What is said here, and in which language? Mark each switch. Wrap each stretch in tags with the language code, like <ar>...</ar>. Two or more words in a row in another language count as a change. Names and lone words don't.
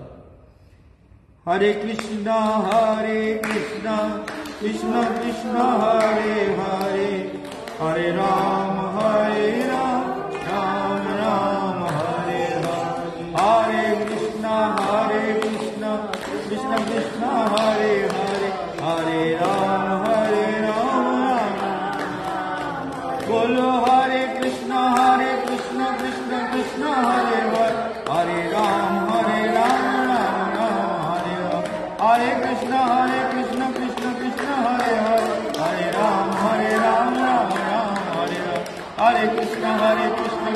<sa>হরে কৃষ্ণ কৃষ্ণ কৃষ্ণ হরে হরে, হরে রাম রাম রাম হরে হরে, হরে কৃষ্ণ কৃষ্ণ কৃষ্ণ হরে হরে, হরে রাম রাম। बोलो हरे कृष्ण कृष्ण कृष्ण हरे हरे, हरे राम राम राम हरे हरे, हरे कृष्ण कृष्ण कृष्ण हरे हरे, हरे राम राम राम हरे हरे, हरे कृष्ण</sa>